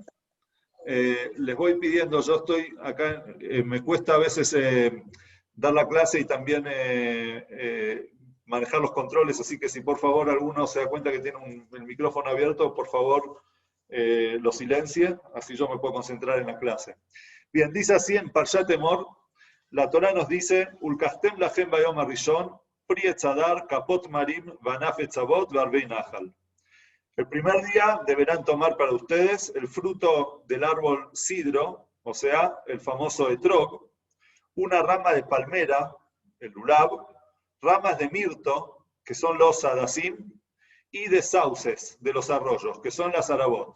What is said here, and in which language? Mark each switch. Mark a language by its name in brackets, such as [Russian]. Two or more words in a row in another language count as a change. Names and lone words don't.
[Spanish] Les voy pidiendo, yo estoy acá, me cuesta a veces dar la clase y también manejar los controles, así que si por favor alguno se da cuenta que tiene el micrófono abierto, por favor lo silencie, así yo me puedo concentrar en la clase. Bien, dice así en Parshat Emor, la Torá nos dice, [Hebrew] ולקחתם לכם ביום הראשון, פרי עץ הדר, כפות תמרים, וענף עץ עבות, וערבי נחל. [Spanish] El primer día deberán tomar para ustedes el fruto del árbol sidro, o sea, el famoso etrog, una rama de palmera, el lulav, ramas de mirto, que son los hadasim, y de sauces, de los arroyos, que son las arabot.